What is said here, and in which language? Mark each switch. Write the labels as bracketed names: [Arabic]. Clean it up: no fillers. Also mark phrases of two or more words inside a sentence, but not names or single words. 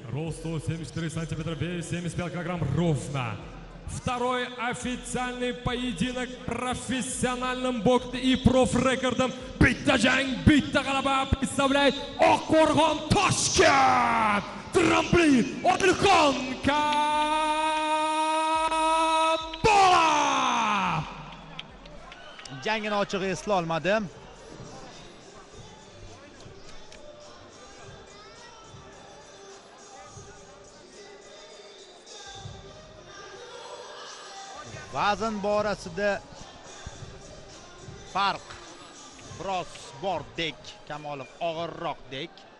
[Russian] росту 74 сантиметра, вес 75 килограмм ровно. Второй официальный поединок профессиональным боксом и профрекордом [Uzbek] Bitta jang, bitta g'alaba [Russian] представляет Oqqo'rg'on Toshkent Tramplin Odilxon Kamolov. [Uzbek] Jangini ochiq esla olmadi. Vazn borasida farq biroz bordek, Kamolov og'irroqdek.